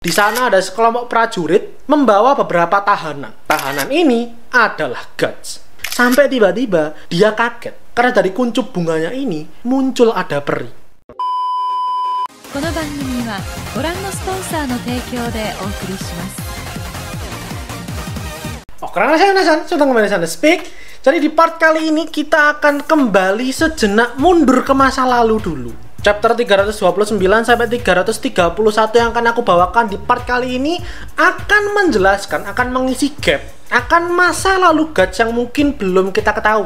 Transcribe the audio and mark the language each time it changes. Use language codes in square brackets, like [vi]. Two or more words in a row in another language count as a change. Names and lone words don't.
[id] Di sana ada sekelompok prajurit membawa beberapa tahanan. Tahanan ini adalah Guts. Sampai tiba-tiba dia kaget karena dari kuncup bunganya ini muncul ada peri. [ja] この番組はご覧のスポンサーの提供でお送りします。 [id] Oke, sudah kembali sana Speak. Jadi di part kali ini kita akan kembali sejenak mundur ke masa lalu dulu. Chapter 329 sampai 331 yang akan aku bawakan di part kali ini akan menjelaskan, akan mengisi gap, akan masa lalu Guts yang mungkin belum kita ketahui.